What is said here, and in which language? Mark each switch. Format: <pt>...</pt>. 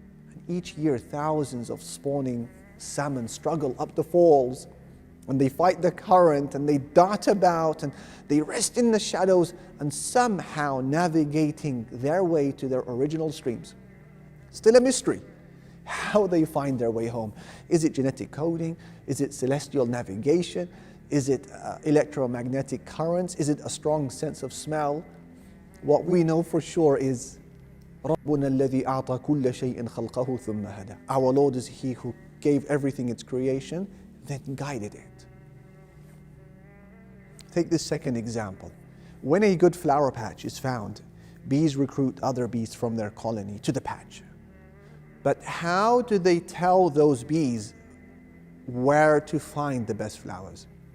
<en>And each year thousands of spawning salmon struggle up the falls and they fight the current and they dart about and they rest in the shadows and somehow navigating their way to their original streams. Still a mystery how they find their way home. Is it genetic coding? Is it celestial navigation? Is it electromagnetic currents? Is it a strong sense of smell? What we know for sure is</en> <ar>رَبُّنَا الَّذِي أَعْطَى كُلَّ شَيْءٍ خَلْقَهُ ثُمَّ هَدَى.</ar> <en>Our Lord is He who gave everything its creation, then guided it. Take this second example. When a good flower patch is found, bees recruit other bees from their colony to the patch. But how do they tell those bees where to find the best flowers?</en>